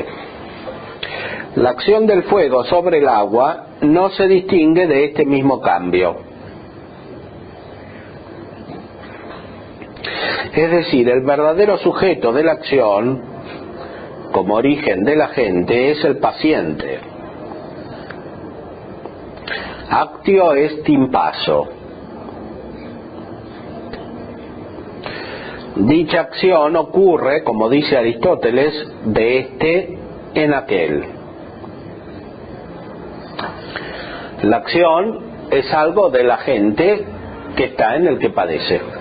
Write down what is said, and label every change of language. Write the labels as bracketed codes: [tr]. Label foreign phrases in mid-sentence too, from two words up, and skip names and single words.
[es] La acción del fuego sobre el agua no se distingue de este mismo cambio. Es decir, el verdadero sujeto de la acción, como origen del agente, es el paciente. [la] Actio est in passo. [es] Dicha acción ocurre, como dice Aristóteles, de este en aquel. La acción es algo del agente que está en el que padece.